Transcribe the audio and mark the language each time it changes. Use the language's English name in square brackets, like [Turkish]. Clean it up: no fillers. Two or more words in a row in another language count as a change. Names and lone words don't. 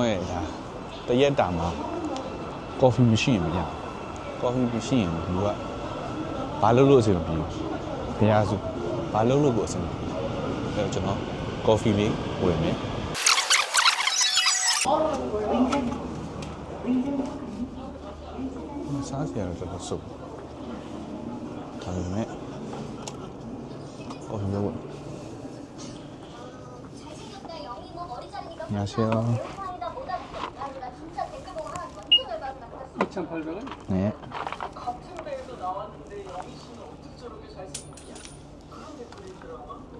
[Burmese] ရဲ့ဒါတရက်တာမှာကော်ဖီမရှိရင်မရကော်ဖီမရှိရင်လူကဘာလုပ်လို့အဆင်မပြေဘူးဘယ်ဟာဆိုဘာလုပ်လို့ကိုအဆင်မပြေအဲ့တော့ကျွန်တော်ကော်ဖီလေးဝယ်မယ်စားစရာတော့တော်တော်စုပ်ဒါပေမဲ့ကော်ဖီလေးဝယ် 안녕하세요. [Korean] 네. 같은 배에서 나왔는데 영희 씨는 어떻게 저렇게 잘생겼냐? 그런 댓글이 있더라고요.